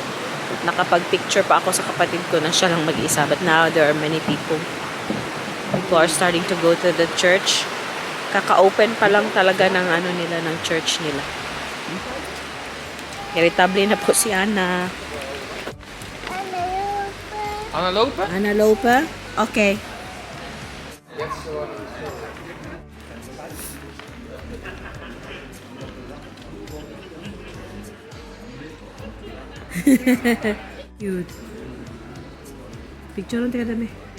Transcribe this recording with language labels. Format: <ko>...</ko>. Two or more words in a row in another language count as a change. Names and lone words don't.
<tl>Nakapag-picture pa ako sa kapatid ko na siya lang mag-isa.</tl> <en>But now, there are many people. People are starting to go to the church.</en> <tl>Kaka-open pa lang talaga ng ano nila, ng church nila. Irritable na po si Ana.</tl> <nl>Anna lopen? Anna lopen?</nl> <en>Okay. Cute.</en> <tl>Picture lang tayo dami.</tl>